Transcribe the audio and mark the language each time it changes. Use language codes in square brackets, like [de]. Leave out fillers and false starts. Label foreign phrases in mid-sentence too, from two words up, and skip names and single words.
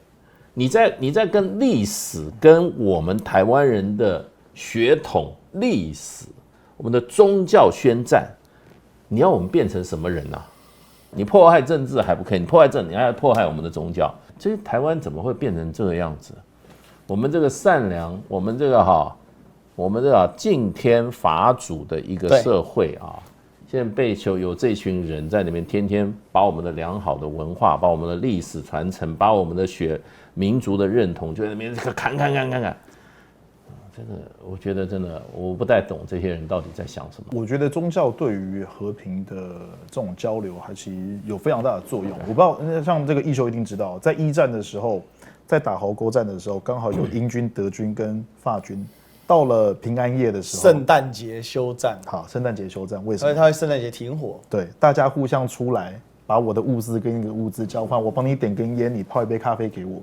[zh] 你在跟歷史跟我們台灣人的血統歷史，我們的宗教宣戰，你要我們變成什麼人啊？你破壞政治還不可以，你破壞政治，你還要破壞我們的宗教。這台灣怎麼會變成這個樣子？我們這個善良，我們這個敬天法祖的一個社會啊，現在被有這群人在那邊天天把我們的良好的文化，把我們的歷史傳承，把我們的民族的認同，就在那邊砍。這個我覺得真的我不太懂這些人到底在想什麼。我覺得宗教對於和平的這種交流，還其實有非常大的作用。我不知道，像這個義修一定知道，在一戰的時候，在打壕溝戰的時候，剛好有英軍、德軍跟法軍。到了平安夜的時候，聖誕節休戰。好，聖誕節休戰，為什麼？因為他會聖誕節停火。對，大家互相出來，把我的物資跟一個物資交換，我幫你點根菸，你泡一杯咖啡給我。